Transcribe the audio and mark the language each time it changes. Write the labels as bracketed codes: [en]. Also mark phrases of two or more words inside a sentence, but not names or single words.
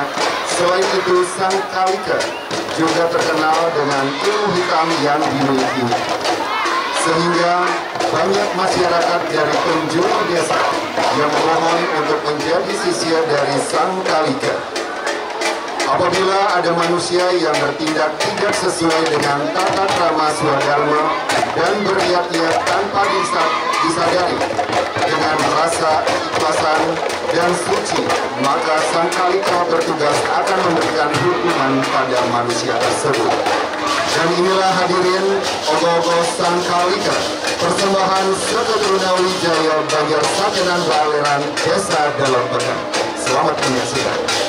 [id] Selain itu, Sang Kalika juga terkenal dengan ilmu hitam yang dimilikinya, sehingga banyak masyarakat dari penjuru desa yang memohon untuk menjadi sisir dari Sang Kalika. Apabila ada manusia yang bertindak tidak sesuai dengan tata krama swadharma dan berniat-niat tanpa disadari dengan rasa ikhlasan dan suci, maka Sang Kalika bertugas akan memberikan hukuman pada manusia tersebut. Dan inilah hadirin ogoh-ogoh Sang Kalika, persembahan Serta Teruna Wijaya Banjar Sakenan Baleran Desa Dalam Pekan. Selamat menyaksikan.